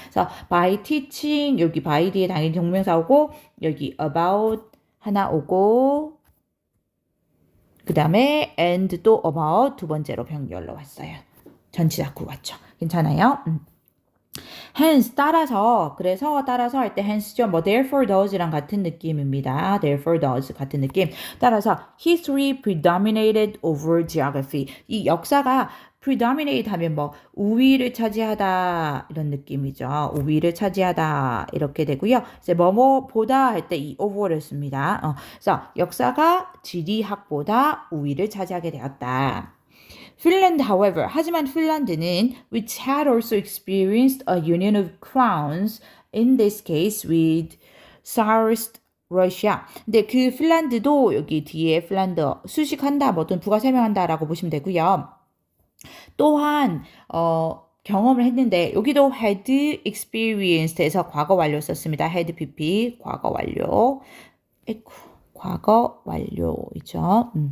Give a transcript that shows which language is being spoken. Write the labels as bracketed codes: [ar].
[ko] 그래서 [en] by teaching [ko] 여기 by 뒤에 당연히 동명사 오고 여기 about 하나 오고 그 다음에 and 또 about 두 번째로 병렬로 왔어요. 전치사구 같죠. 괜찮아요? hence 따라서 그래서 따라서 할 때 hence죠. 뭐 [en] therefore does [ko] 랑 같은 느낌입니다. therefore does 같은 느낌. 따라서 [en] history predominated over geography. [ko] 이 역사가 predominate 하면 뭐 우위를 차지하다 이런 느낌이죠. 우위를 차지하다 이렇게 되고요. 이제 뭐뭐보다 할 때 이 over를 씁니다. 그래서 역사가 지리학보다 우위를 차지하게 되었다. [en] 핀란드, however, [ko] 하지만 핀란드는 [en] which had also experienced a union of crowns, in this case with Tsarist Russia. [ko] 근데 그 핀란드도 여기 뒤에 핀란드 수식한다, 뭐든 부가 설명한다라고 보시면 되고요. 또한 경험을 했는데 여기도 [en] had experienced [ko] 에서 과거 완료 썼습니다. [en] had pp [ko] 과거 완료. 과거 완료이죠.